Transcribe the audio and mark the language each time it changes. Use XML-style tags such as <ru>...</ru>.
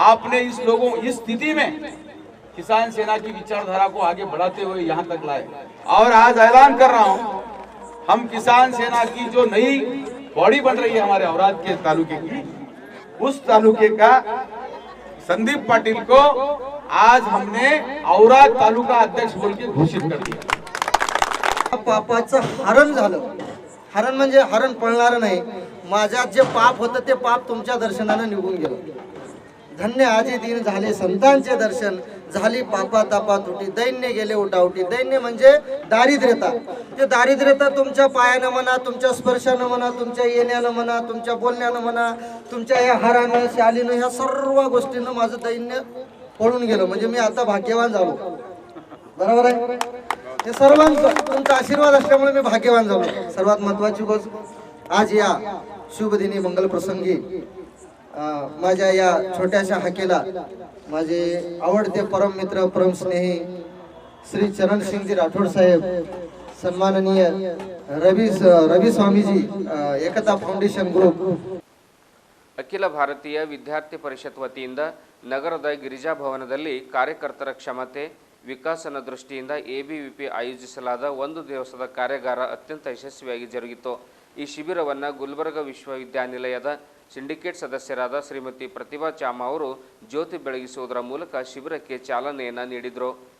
<hi>आपने इस स्थिति में किसान सेना की विचारधारा को आगे बढ़ाते हुए यहाँ तक लाए, और आज ऐलान कर रहा हूँ, हम किसान सेना की जो नई बॉडी बन रही है हमारे औराद के तालुके की, उस तालुके का संदीप पाटिल को आज हमने औराद तालुका अध्यक्ष बोल के घोषित कर दिया।</hi> <mr>पापाचं हरण झालं, हरण म्हणजे हरण पळणार नाही। माझ्यात जे पाप होतं ते पाप तुमच्या दर्शनाने निघून गेलं। धन्य आजी दिन झाले संतांचे दर्शन, झाली पापा तापा तुटी, दैन्य गेले उठाउटी। दैन्य म्हणजे दारिद्र्यता, ते दारिद्र्यता तुमच्या पायानं म्हणा, तुमच्या स्पर्शानं म्हणा, तुमच्या येण्यानं म्हणा, तुमच्या बोलण्यानं म्हणा, तुमच्या या हारानं, शालीनं, ह्या सर्व गोष्टींना माझं दैन्य पळून गेलं, म्हणजे मी आता भाग्यवान झालो। बरोबर आहे? हे सर्वांचं तुमचा आशीर्वाद असल्यामुळे मी भाग्यवान झालो. सर्वात महत्वाची गोष्ट आज या शुभ दिनी मंगल प्रसंगी माझ्या या छोट्याशा हाकेला माझे आवडते परम मित्र परम स्नेही श्री चरणसिंगजी राठोड साहेब, सन्माननीय रवी स्वामीजी, एकता फाउंडेशन ग्रुप,</mr> <kn>ಅಖಿಲ ಭಾರತೀಯ ವಿದ್ಯಾರ್ಥಿ ಪರಿಷತ್ ವತಿಯಿಂದ ನಗರದ ಗಿರಿಜಾ ಭವನದಲ್ಲಿ ಕಾರ್ಯಕರ್ತರ ಕ್ಷಮತೆ ವಿಕಾಸನ ದೃಷ್ಟಿಯಿಂದ ಎಬಿವಿಪಿ ಆಯೋಜಿಸಲಾದ ಒಂದು ದಿವಸದ ಕಾರ್ಯಾಗಾರ ಅತ್ಯಂತ ಯಶಸ್ವಿಯಾಗಿ ಜರುಗಿತು. ಈ ಶಿಬಿರವನ್ನು ಗುಲ್ಬರ್ಗ ವಿಶ್ವವಿದ್ಯಾನಿಲಯದ ಸಿಂಡಿಕೇಟ್ ಸದಸ್ಯರಾದ ಶ್ರೀಮತಿ ಪ್ರತಿಭಾ ಚಾಮ ಅವರು ಜ್ಯೋತಿ ಬೆಳಗಿಸುವುದರ ಮೂಲಕ ಶಿಬಿರಕ್ಕೆ ಚಾಲನೆಯನ್ನು ನೀಡಿದರು.</kn>